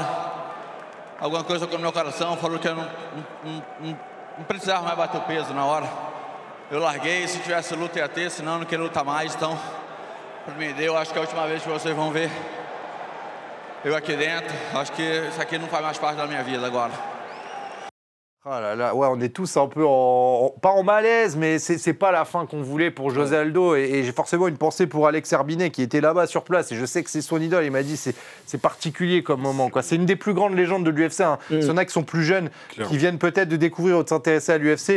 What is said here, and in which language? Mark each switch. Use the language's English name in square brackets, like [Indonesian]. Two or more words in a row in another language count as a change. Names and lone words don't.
[Portuguese] Alguma coisa com o meu coração, falou que eu não precisava mais bater o peso na hora. Eu larguei, se tivesse luta ia ter, senão eu não queria lutar mais. Então, para mim deu, acho que é a última vez que vocês vão ver eu aqui dentro. Acho que isso aqui não faz mais parte da minha vida agora. [French] Ah là là, ouais, on est tous un peu pas en malaise, mais c'est pas la fin qu'on voulait pour José Aldo. Et j'ai forcément une pensée pour Alex Herbinet qui était là-bas sur place. Et je sais que c'est son idole. Il m'a dit c'est particulier comme moment, quoi. C'est une des plus grandes légendes de l'UFC. Hein. Il y en a qui sont plus jeunes, qui viennent peut-être de découvrir ou de s'intéresser à l'UFC.